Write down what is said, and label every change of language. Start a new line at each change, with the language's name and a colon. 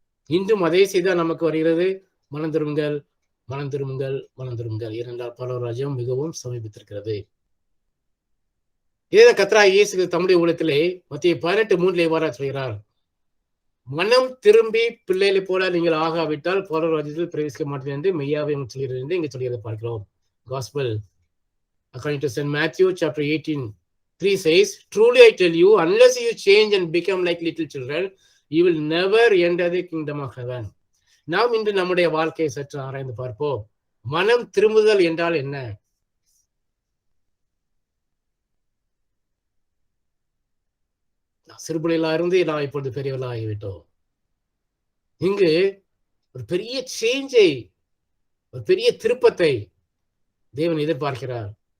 Tamil: இன்றும் அதே செய்தால் நமக்கு வருகிறது, மனம் திரும்புங்கள், மனம் திரும்புங்கள், மனம் திரும்புங்கள், ஏனென்றால் பரலோக ராஜ்யம் மிகவும் சமீபித்திருக்கிறது. இதே கர்த்தராகிய இயேசு தம்முடைய ஊழியத்திலே மத்திய 18:3 இவ்வாறு சொல்கிறார், மனம் திரும்பி பிள்ளைகளை போல நீங்கள் ஆகாவிட்டால் பரலோக ராஜ்யத்தில் பிரவேசிக்க மாட்டேன் என்று மெய்யாவே சொல்கிறேன் என்று இங்கு சொல்கிறதை பார்க்கிறோம்.
English: Gospel according to St. Matthew chapter 18:3 says, truly I tell you, unless you change and become like little children, you will never enter the kingdom of heaven.
Tamil: நாம் இன்று நம்முடைய வாழ்க்கையை சற்று ஆராய்ந்து பார்ப்போம். மனம் திரும்புதல் என்றால் என்ன? சிறுபிள்ளைகளா இருந்து நான் இப்பொழுது பெரியவர்களா ஆகிவிட்டோம். இங்கு ஒரு பெரிய சேஞ்சை, ஒரு பெரிய திருப்பத்தை தேவன் எதிர்பார்க்கிறார்.